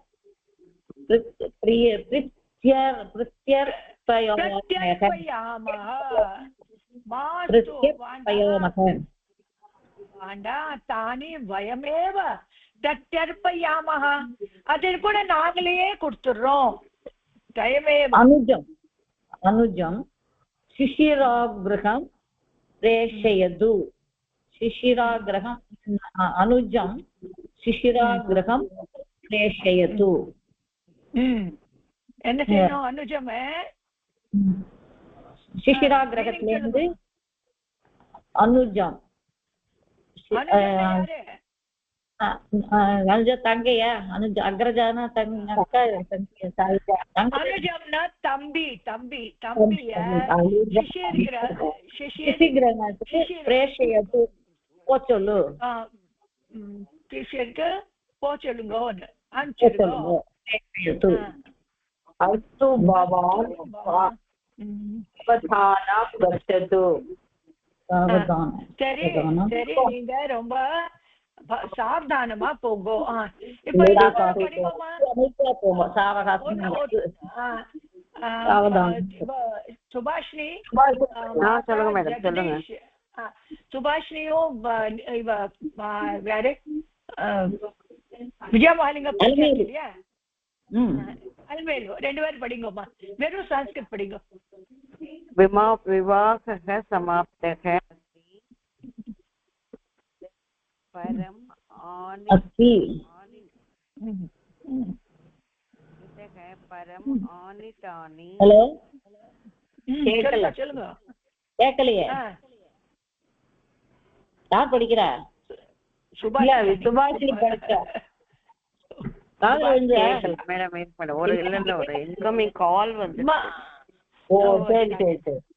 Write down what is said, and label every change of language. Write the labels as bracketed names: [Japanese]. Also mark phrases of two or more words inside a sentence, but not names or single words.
[Sanskrit] तानि वयमेव प्रत्यर्पयामह [Tamil] அது கூட நாங்களே கொடுத்துடுறோம் [Sanskrit] अनुजं शिशिरागृहं प्रेषयतु शिशिरागृहं अनुजं शिशिरागृहं प्रेषयतु [Tamil] என்ன செய்யணும் அனுஜம் शिशिरागृहத்திலிருந்து [Sanskrit] अनुजं अनुज [Tamil] தங்கையா अनुज அக்ரஜானா அக்கா अनुजம்னா தம்பி தம்பி தம்பியா பிரேஷயது போச்சொல்லு சிஷியருக்கு போச்சொல்லுங்க அனுப்பிச்சிடுங்க [Sanskrit] अस्तु भवान् सावधानं गच्छतु. [Tamil] சரி சரி, நீங்க ரொம்ப சாவதானமா போங்கோ. இப்போ சுபாஷினி ஜெகதீஷ் சுபாஷினியும் இவ யாரு விஜயமாலிங்க இல்லையா, அல்மேலு 2 பேரும் படிங்கம்மா. வெறும் சான்ஸ்கிரிட் படிங்க. [Sanskrit] विवाहः समाप्तः परम् अस्ति परम् आनीतानि. [English] हेलो [Tamil] சொல்லுங்க. கேட்கலையே, யார் படிக்கிறா? சுபாஷினி படிச்சா மேடம் ஒரு [English] incoming call [Tamil] வந்து. ஓ சரி சரி சரி